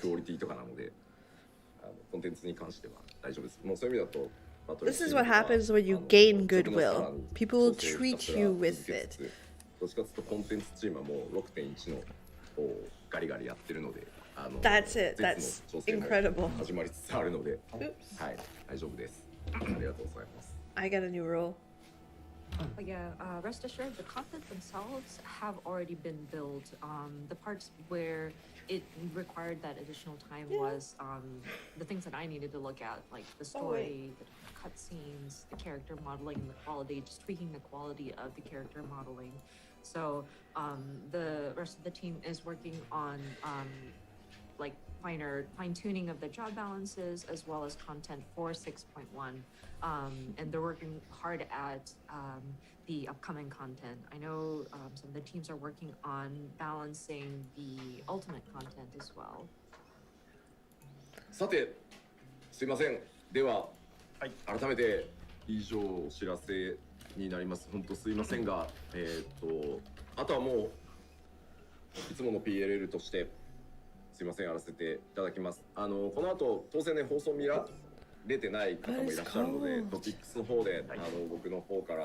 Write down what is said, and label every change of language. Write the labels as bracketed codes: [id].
[ja] クオリティとかなので、コンテンツに関しては大丈夫です。もうそういう意味だと。 [en] This is what happens when you gain goodwill. People treat you with it. [ja] どっちかというとコンテンツチームはもう 6.1 の方をガリガリやってるので、 [en] That's it. That's incredible. [ja] 始まりつつあるので、はい、大丈夫です。ありがとうございます。 [en] I got a new rule. But yeah, rest assured, the content themselves have already been built. The parts where it required that additional time was the things that I needed to look at, like the story, the cutscenes, the character modeling, and the quality, just tweaking the quality of the character modeling. So the rest of the team is working on like fine-tuning of the job balances as well as content for 6.1. And they're working hard at the upcoming content. I know some of the teams are working on balancing the ultimate content as well. [ja] さて、すいません。では、改めて以上お知らせになります。本当すいませんが、あとはもういつもの PLL としてすいませんやらせていただきます。この後当然ね放送見られてない方もいらっしゃるので、トピックスの方で僕の方から